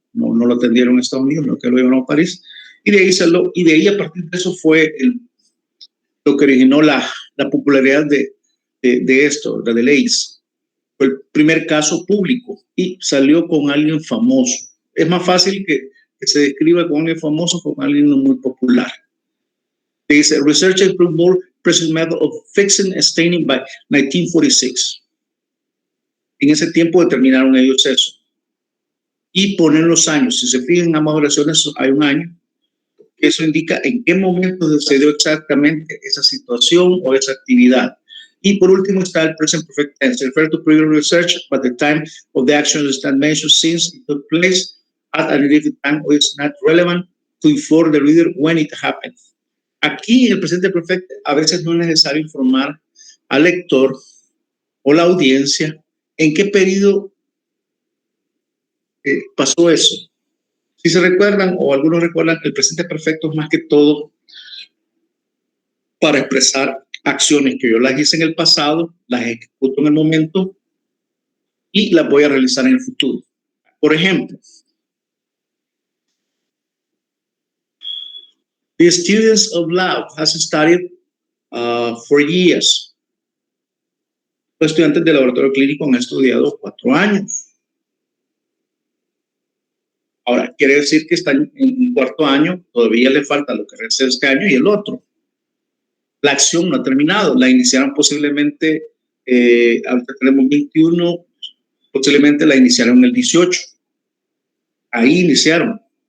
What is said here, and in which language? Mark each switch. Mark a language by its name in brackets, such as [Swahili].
[Spanish] No lo atendieron en Estados Unidos, no que lo llevaron a París. Y de ahí a partir de eso fue lo que originó la popularidad de esto, de leyes. Fue el primer caso público y salió con alguien famoso. Es más fácil que se describa con alguien famoso con alguien muy popular. Dice, [English] researchers improved more precise method of fixing and staining by 1946. [Spanish] En ese tiempo determinaron ellos eso. Y ponen los años. Si se fijan en ambas oraciones, hay un año. Eso indica en qué momento sucedió exactamente esa situación o esa actividad. Y por último está el [English] present perfect tense. Refer to previous research, but the time of the action is not mentioned since it took place at a different time or it's not relevant to inform the reader when it happened. [Spanish] Aquí en el presente perfecto a veces no es necesario informar al lector o la audiencia en qué periodo pasó eso. Si se recuerdan o algunos recuerdan, el presente perfecto es más que todo para expresar acciones que yo las hice en el pasado, las ejecuto en el momento y las voy a realizar en el futuro. Por ejemplo, [English] the students of lab has studied for years. [Spanish] Los estudiantes del laboratorio clínico han estudiado 4 años. Ahora, quiere decir que están en un 4º año, todavía le falta lo que resta de este año y el otro. La acción no ha terminado, la iniciaron posiblemente, ahorita tenemos 21, posiblemente la iniciaron el 18. Ahí iniciaron.